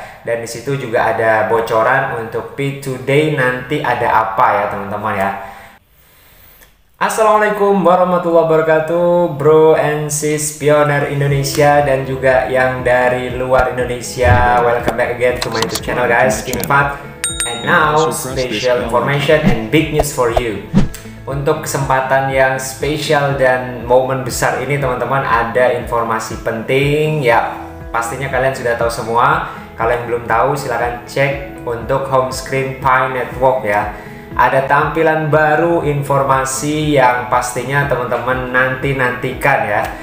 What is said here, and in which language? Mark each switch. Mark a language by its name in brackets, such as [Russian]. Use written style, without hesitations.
[Indonesian] Dan di situ juga ada bocoran untuk P2Day nanti ada apa ya teman-teman ya. Assalamualaikum warahmatullahi wabarakatuh, [English] bro and sis [Indonesian] pioner Indonesia dan juga yang dari luar Indonesia. [English] Welcome back again to my YouTube channel guys, King Fat. And now special information and big news for you. [Indonesian] Untuk kesempatan yang spesial dan momen besar ini teman-teman, ada informasi penting ya. Pastinya kalian sudah tahu semua. Kalau yang belum tahu silahkan cek untuk home screen Pi Network ya. Ada tampilan baru, informasi yang pastinya teman-teman nantikan ya.